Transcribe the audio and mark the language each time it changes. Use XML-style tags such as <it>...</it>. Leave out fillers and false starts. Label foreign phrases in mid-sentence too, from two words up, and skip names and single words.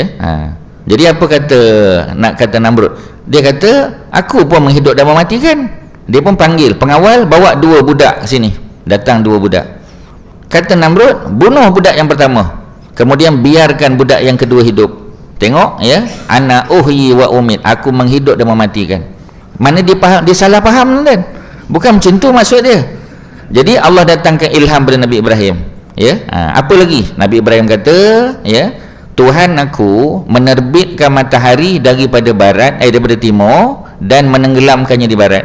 <ms>Jadi apa kata Namrud? Dia kata aku pun menghidup dan mematikan. Dia pun panggil pengawal, bawa 2 budak sini. Datang 2 budak. Kata Namrud, bunuh budak yang pertama, kemudian biarkan budak yang kedua hidup. Tengok,</ms> <ar>يا، أنا أحيي وأميت,</ar> <ms>aku menghidup dan mematikan. Mana dia salah faham kan? Bukan macam tu maksud dia. Jadi Allah datangkan ilham pada Nabi Ibrahim, ya. Apa lagi? Nabi Ibrahim kata, ya, Tuhan aku menerbitkan matahari daripada barat, daripada timur, dan menenggelamkannya di barat.</ms>